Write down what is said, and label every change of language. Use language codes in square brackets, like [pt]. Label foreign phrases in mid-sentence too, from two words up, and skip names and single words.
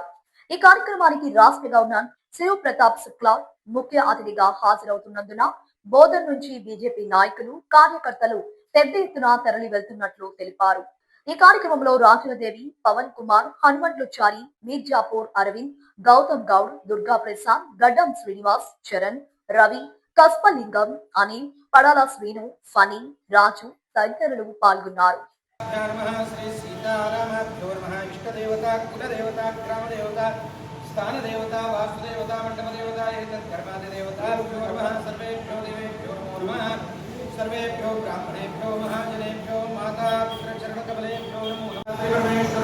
[te] ఈ కార్యక్రమానికి రాష్ట్ర గవర్నర్ శివ్ ప్రతాప్ శుక్లా ముఖ్య అతిథిగా హాజరవుతున్నందున బోధన్ నుంచి బీజేపీ నాయకులు, కార్యకర్తలు పెద్ద ఎత్తున తరలి వెళ్తున్నట్లు తెలిపారు. ఈ కార్యక్రమంలో రాజులదేవి, పవన్ కుమార్, హనుమంట్లుచారి, మీర్జాపూర్ అరవింద్, గౌతమ్ గౌడ్, దుర్గా ప్రసాద్, గడ్డం శ్రీనివాస్, చరణ్, రవి, కస్పలింగం, అనిల్, పడాల శ్రీను, ఫనీ, రాజు తదితరులు పాల్గొన్నారు. [sa] स्थान देवता वास्तु देवता मंडप देवता कर्मादि देवता सर्वेभ्यो देवेभ्यो नमो नमः सर्वेभ्यो ब्राह्मणेभ्यो महाजनेभ्यो माता पितृ चरण कमलेभ्यो नमो नमः परमेश्वर